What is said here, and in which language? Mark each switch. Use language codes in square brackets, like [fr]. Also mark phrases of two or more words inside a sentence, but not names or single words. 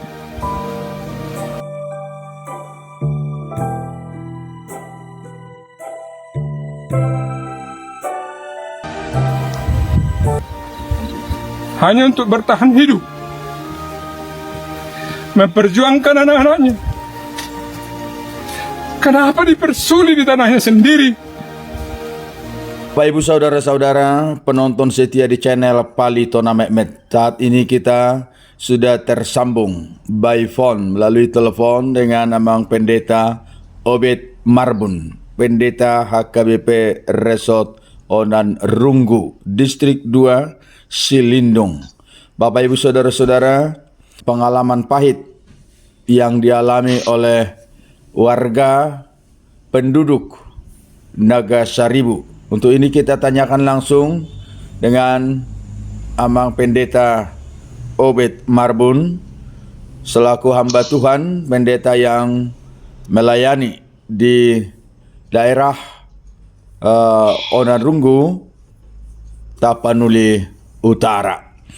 [id] Hanya untuk bertahan hidup, memperjuangkan anak-anaknya. Kenapa dipersulit di tanahnya sendiri? Bapak Ibu Saudara-saudara penonton setia di channel Palitona Mehmet, saat ini kita sudah tersambung [en] by phone [id] melalui telepon dengan Amang Pendeta Obed Marbun, Pendeta HKBP Resort Onan Runggu, Distrik 2, Silindung. Bapak Ibu Saudara-saudara, pengalaman pahit yang dialami oleh warga penduduk Nagasaribu. Untuk ini kita tanyakan langsung dengan Amang Pendeta Obed Marbun selaku hamba Tuhan, pendeta yang melayani di daerah Onarunggu, Tapanuli Utara.